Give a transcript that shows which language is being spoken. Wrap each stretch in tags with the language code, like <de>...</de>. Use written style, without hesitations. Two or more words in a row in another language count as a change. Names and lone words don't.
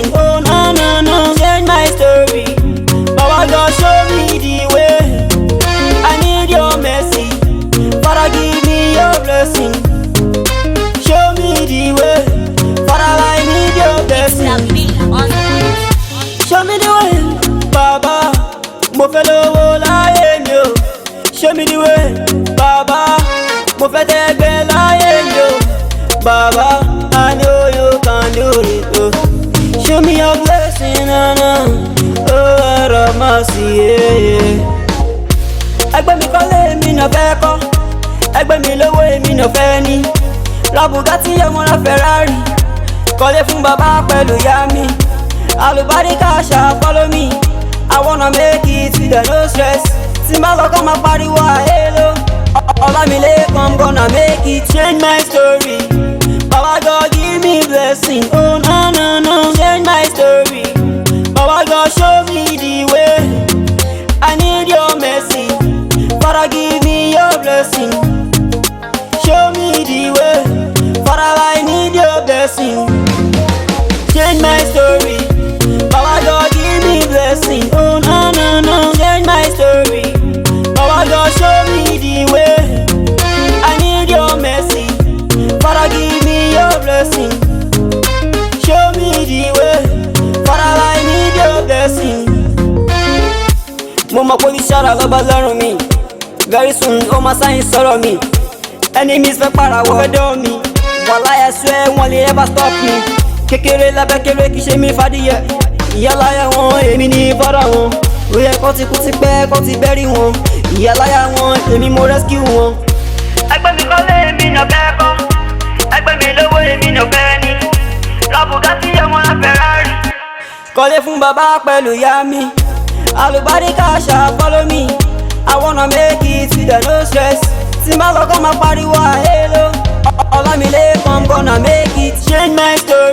<en>Oh no no no. Change my story. Baba God show me the way. I need your mercy. Father give me your blessing. Show me the way. Father I need your blessing. Show me the way, Baba.</en> <yo>Mo fẹ́ lówó láyé mi o.</yo> <en>Show me the way, Baba.</en> <yo>Mo fẹ́ tẹ́gbẹ́ láyé mi o. Baba,</yo> <en>I know you can do it. Oh. Show me your blessing, oh, Lord of mercy, yeah.</en> <yo>Ẹgbẹ́ mi kọ́lé mi náà fẹ́ kọ́. Ẹgbẹ́ mi lówó èmi náà fẹ́ ní. Ra Bugatti ọmọ ra Ferrari. Kọ́lé fún bàbá pẹ̀lú ìyá mi. Àlùbáríkà ṣá</yo> <en>follow me. I wanna make it with no stress.</en> <yo>Tí n bá lọ́kọ́ máa pariwo àhélò.</yo> <en>Ọlámilékan I'm gonna make it. Change my story. Baba God give me blessing. Oh no no no. Change my story. Baba God show me the way. I need your mercy. Father give me your blessing. Show me the way. Father I need your blessing. Change my story. Baba God give me blessing. Oh no no no. Change my story. Baba God show me the way. I need your mercy. Father give me your blessing. Show me the way. Father I need your blessing.</en> <yo>Mo mọ̀ pé ìṣàrà lọ́ba lọ́rùn mi.</yo> <en>Very soon</en> <yo>ó máa sáyìn sọ̀rọ̀ mi. Enemies fẹ́ pàràwọ̀ fẹ́ dán mi.</yo> <en>Wàhálà I swear</en> <yo>wọ́n lè</yo> <en>never stop me.</en> <yo>Kékeré lábẹ́ kéré kìí ṣe mí fàdíyẹ. Ìyáláyà wọn èmi ní fọ́dà wọn. Ó yẹ kó ti kú ti pẹ́ kó ti bẹ́rí wọn. Ìyáláyà wọn èmi mo rescue wọn. Ẹgbẹ́ mi kọ́lé èmi náà fẹ́ kọ́. Ẹgbẹ́ mi lówó èmi náà fẹ́ ní. Ra Bugatti ọmọ ra Ferrari. Kọ́lé fún bàbá pẹ̀lú ìyá mi. Àlùbáríkà ṣá</yo> <en>follow me. I wanna make it with no stress.</en> <yo>Tí n bá lọ́kọ́ máa pariwo àhélò.</yo> <en>Ọlámilékan I'm gonna make it. Change my</en>